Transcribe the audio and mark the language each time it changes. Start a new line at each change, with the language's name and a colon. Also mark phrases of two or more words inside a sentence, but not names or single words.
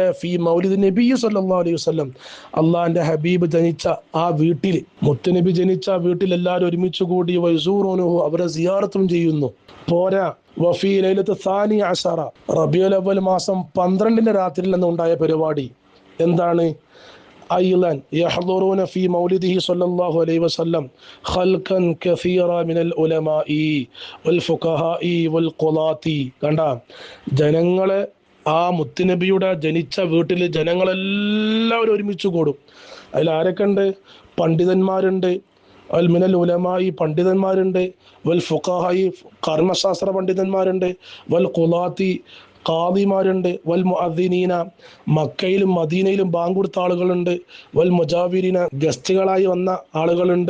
Arabic: في مولد النبي صلى الله عليه وسلم,
Malayalam: അള്ളാഹിന്റെ ഹബീബ് ജനിച്ച ആ വീട്ടിൽ, മുത്തുനബി ജനിച്ച വീട്ടിൽ എല്ലാവരും ഒരുമിച്ച് കൂടി വയസൂറൂനഹു, അവരെ സിയാറത്തും ചെയ്യുന്നു. പോരാ,
Arabic: وفي ليلة ثاني عشر,
Malayalam: റബീഉൽ അവ്വൽ മാസം 12-ന്റെ രാത്രിയിൽ നിന്നുണ്ടായ പരിപാടി എന്താണ്?
Arabic: أيضا يحضرون في مولده صلى الله عليه وسلم خلقا كثيرا من العلماء والفقهاء والقضاة.
Malayalam: കണ്ട, ജനങ്ങളെ ആ മുത്തുനബിയുടെ ജനിച്ച വീട്ടിൽ ജനങ്ങളെല്ലാവരും ഒരുമിച്ച് കൂടും. അതിൽ ആരൊക്കെ ഉണ്ട്? പണ്ഡിതന്മാരുണ്ട്,
Arabic: ال من العلماء,
Malayalam: പണ്ഡിതന്മാരുണ്ട്,
Arabic: والفقهاء,
Malayalam: കർമ്മശാസ്ത്ര പണ്ഡിതന്മാരുണ്ട്,
Arabic: والقضاة,
Malayalam: ഖാദിമാരുണ്ട്,
Arabic: والمؤذنين,
Malayalam: മക്കയിലും മദീനയിലും ബാങ്ക് കൊടുത്ത ആളുകളുണ്ട്,
Arabic: والمجاورين,
Malayalam: ഗസ്റ്റുകളായി വന്ന ആളുകളുണ്ട്.